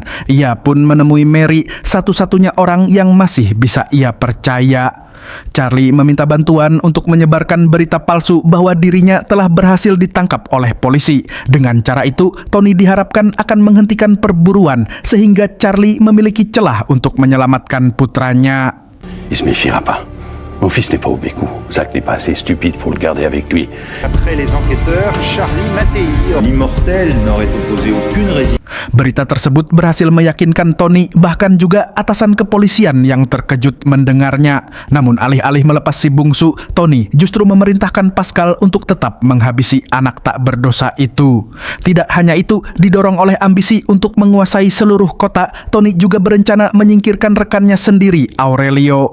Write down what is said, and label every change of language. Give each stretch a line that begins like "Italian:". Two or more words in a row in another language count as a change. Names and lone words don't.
Indonesian: Ia pun menemui Mary, satu-satunya orang yang masih bisa ia percaya. Charlie meminta bantuan untuk menyebarkan berita palsu bahwa dirinya telah berhasil ditangkap oleh polisi. Dengan cara itu, Tony diharapkan akan menghentikan perburuan sehingga Charlie memiliki celah untuk menyelamatkan putranya.
French: Il se méfiera pas. Mon fils n'est pas au bécou. Zach n'est pas assez stupide pour le garder avec lui. Après les enquêteurs, Charlie Mattei, l'immortel, n'aurait opposé aucune résistance.
Indonesian: Berita tersebut berhasil meyakinkan Tony, bahkan juga atasan kepolisian yang terkejut mendengarnya. Namun alih-alih melepas si bungsu, Tony justru memerintahkan Pascal untuk tetap menghabisi anak tak berdosa itu. Tidak hanya itu, didorong oleh ambisi untuk menguasai seluruh kota, Tony juga berencana menyingkirkan rekannya sendiri, Aurelio.